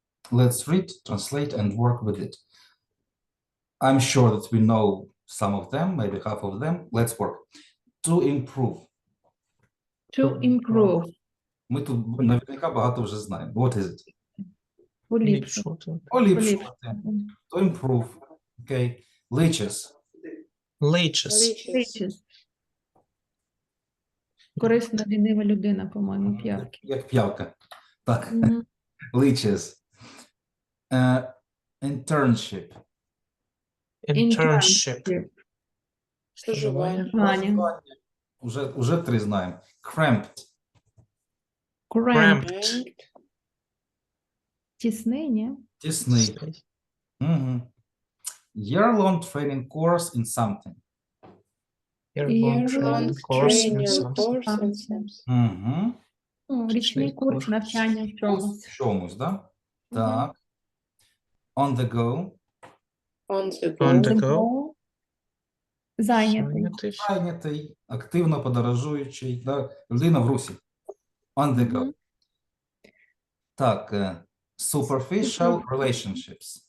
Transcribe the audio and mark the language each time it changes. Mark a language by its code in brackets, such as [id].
[en] Let's read, translate, and work with it. I'm sure that we know some of them, maybe half of them. Let's work. To improve. To improve, [uk] Ми тут наверняка багато вже знаємо. [en] What is it? [uk] поліпшити. [en] Поліпшувати. To improve. Okay. Leeches. Leeches. Leeches. [uk] Корисна лінива людина, по-моєму, п'явки. Як п'явка. Так. Мгм. [en] Leeches. Internship. Internship. [uk] Стажування. Стажування. Уже 3 знаємо. Cramped. [en] Cramped. [uk] Тісний, ні? Тісний. Угу. [en] Year-long training course in something. Year-long training course in something. Угу. [uk] Річний курс навчання в чомусь. В чомусь, да? Так. [en] On the go. On the On go. the go. [uk] Зайнятий. Зайнятий, активно подорожуючий, да? Людина в русі. [en] On the go. Мгм. [uk] Так. [en] Superficial relationships.